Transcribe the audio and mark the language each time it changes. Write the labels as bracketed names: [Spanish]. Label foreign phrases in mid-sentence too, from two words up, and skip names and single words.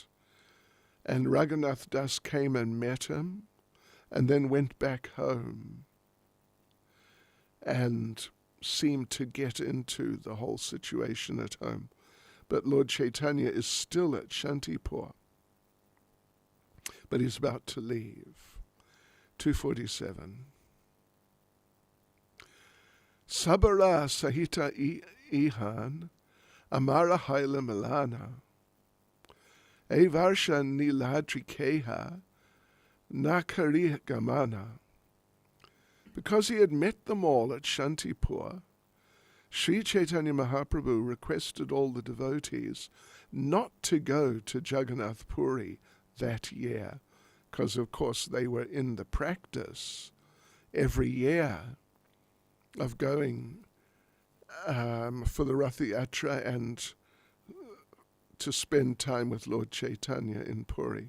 [English] And Raghunath Das came and met him and then went back home and seemed to get into the whole situation at home. But Lord Chaitanya is still at Shantipur. But he's about to leave. 247. [Bangla] সবার সহিত ইহাঁ আমার হইল মিলন এবর্ষ নীলাদ্রিকেহ নাকরি গমন. [English] Because he had met them all at Shantipur, Sri Chaitanya Mahaprabhu requested all the devotees not to go to Jagannath Puri that year, because of course they were in the practice every year of going for the Rath Yatra and to spend time with Lord Chaitanya in Puri.